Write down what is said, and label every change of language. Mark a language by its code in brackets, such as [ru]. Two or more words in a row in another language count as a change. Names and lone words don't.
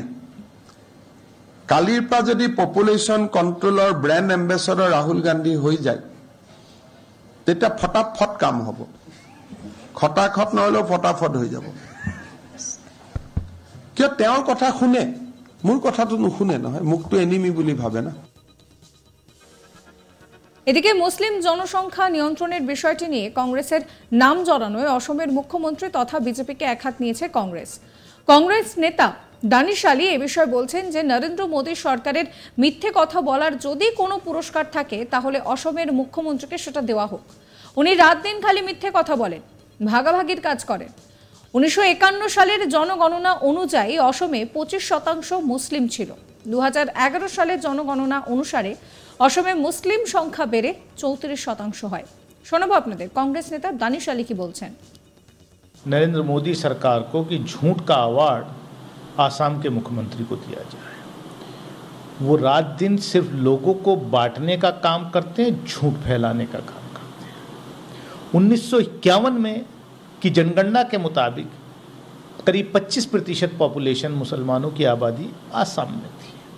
[as] কালিৰ পৰা যদি [en] population controlৰ brand ambassadorৰ [as] ৰাহুল গান্ধী হৈ যায়, তেতিয়া ফটাফট কাম হ'ব, খটাখট নহলেও ফটাফট হৈ যাব। কিয় তেওঁৰ কথা শুনে, মোৰ কথাটো নুশুনে নহয়, মুখটো এনিমি বুলি ভাবে না। [bn] এদিকে মুসলিম জনসংখ্যা নিয়ন্ত্রণের বিষয়টি নিয়ে কংগ্রেসের নাম জড়ানোয় অসমের মুখ্যমন্ত্রী তথা বিজেপিকে একহাত নিয়েছে কংগ্রেস। কংগ্রেস নেতা দানিশ আলী এ বিষয়ে বলছেন যে নরেন্দ্র মোদী সরকারের মিথ্যে কথা বলার যদি কোনো পুরস্কার থাকে তাহলে অসমের মুখ্যমন্ত্রীকে সেটা দেওয়া হোক। উনি রাত দিন খালি মিথ্যে কথা বলেন, ভাগাভাগির কাজ করেন। 1951 সালের জনগণনা অনুযায়ী অসমে 25% মুসলিম ছিল। 2011 সালের জনগণনা অনুসারে অসমে মুসলিম সংখ্যা বেড়ে 34% হয়। শোনাবো আপনাদের [hi] कांग्रेस नेता दानिश अली की [bn] बोलছেন। [hi] नरेंद्र मोदी सरकार को कि झूठ का अवार्ड आसाम के मुख्यमंत्री को दिया जाए। वो रात दिन सिर्फ लोगों को बांटने का काम करते हैं, झूठ फैलाने का काम करते हैं। 1951 में की जनगणना के मुताबिक करीब 25% पॉपुलेशन मुसलमानों की आबादी आसाम में थी।